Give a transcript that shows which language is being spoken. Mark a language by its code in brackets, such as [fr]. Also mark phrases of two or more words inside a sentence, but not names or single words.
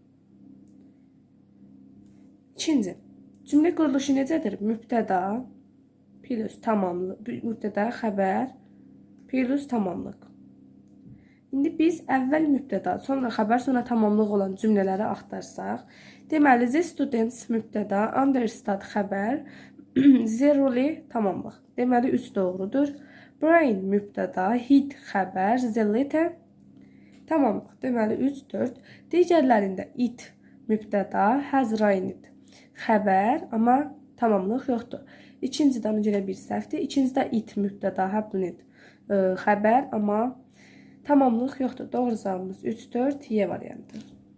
[az] İkinci, cümlə quruluşu necədir? Mübtəda plus tamamlıq, mübtəda xəbər plus tamamlıq. İndi biz əvvəl mübtəda, sonra xəbər, sonra tamamlıq olan cümlələri axtarsaq, deməli, [en] the students [az] mübtəda, understand xəbər, zeroli tamamlıq. Deməli, 3 doğrudur. Brain mübtəda, hit xəbər, [en] the letter tamamlıq. [az] Deməli, 3, 4. Digərlərində it mübtəda, [en] has rained [az] xəbər, amma tamamlıq yoxdur. İkincidə ona görə bir səhvdir. İkincidə it mübtəda, happened xəbər, amma tamamlıq yoxdur. Doğru cavabımız 3, 4, Y variantı.